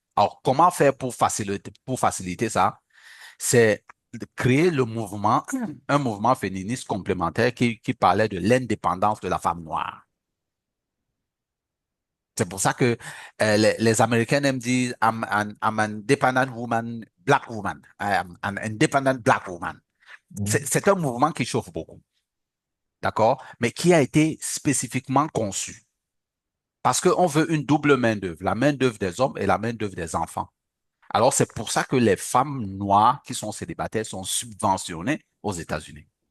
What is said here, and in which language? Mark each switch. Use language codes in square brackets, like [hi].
[fr] Alors, comment faire pour faciliter ça? C'est de créer un mouvement féministe complémentaire qui parlait de l'indépendance de la femme noire. C'est pour ça que les Américains aiment dire [en] I'm an independent woman, black woman. I am an independent black woman. Mhm. [fr] C'est un mouvement qui chauffe beaucoup. D'accord? Mais qui a été spécifiquement conçu. Parce qu'on veut une double main-d'œuvre, la main-d'œuvre des hommes et la main-d'œuvre des enfants. Alors, c'est pour ça que les femmes noires qui sont célibataires sont subventionnées aux États-Unis.